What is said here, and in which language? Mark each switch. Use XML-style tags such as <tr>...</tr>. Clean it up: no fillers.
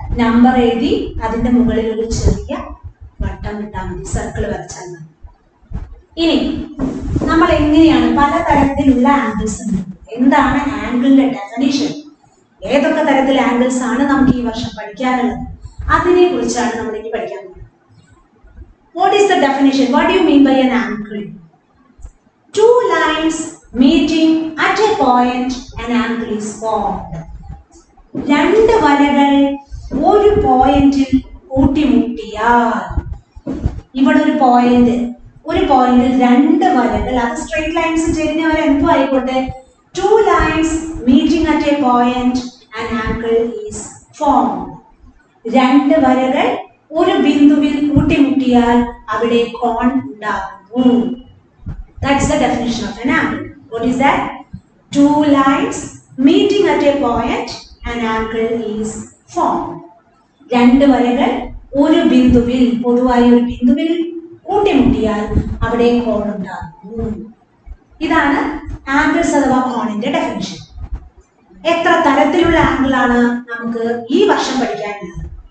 <ml>Number എഴുതി അതിന്റെ മുകളിൽ ഒരു ചെറിയ വട്ടം ഇട്ടാൽ മതി, സർക്കിൾ വരച്ചാൽ മതി. ഇനി നമ്മൾ എങ്ങനെയാണ് പലതരത്തിലുള്ള ആംഗിൾസ് ഉണ്ട്, എന്താണ് ആംഗിളിന്റെ ഡെഫിനിഷൻ, ഏതൊക്കെ തരത്തിലുള്ള ആംഗിൾസ് ആണ് നമുക്ക് ഈ വർഷം പഠിക്കാനുള്ളത്, അതിനെ കുറിച്ചാണ് നമ്മൾ ഇനി പഠിക്കാൻ പോകുന്നത്.</ml> <en>What is the definition? What do you mean by an angle? Two lines meeting at a point, an angle is formed.</en> <ml>രണ്ട് വരകൾ ഒരു പോയിന്റിൽ കൂട്ടിമുട്ടിയാൽ, ഇവിടെ ഒരു പോയിന്റിൽ രണ്ട് വരകൾ, അത് സ്ട്രെയിറ്റ് ലൈൻസ് ചേരുന്നവർ എന്തോ ആയിക്കോട്ടെ,</ml> <en>two lines meeting at a point, an angle is formed.</en> <ml>രണ്ട് വരകൾ ഒരു ബിന്ദുവിൽ കൂട്ടിമുട്ടിയാൽ അവിടെ കോൺ ഉണ്ടാകുന്നു.</ml> <en>That's the definition of an angle. What is that? Two lines meeting at a point, an angle is formed.</en> <ml>രണ്ട് വരകൾ ഒരു ബിന്ദുവിൽ, പൊതുവായ ഒരു ബിന്ദുവിൽ കൂട്ടിമുട്ടിയാൽ അവിടെ കോൺ ഉണ്ടാകുന്നു. ഇതാണ് ആംഗിൾസ് അഥവാ കോണിന്റെ ഡെഫിനിഷൻ. എത്ര തരത്തിലുള്ള ആംഗിൾ ആണ് നമുക്ക് ഈ വർഷം പഠിക്കാനുള്ളത്?</ml>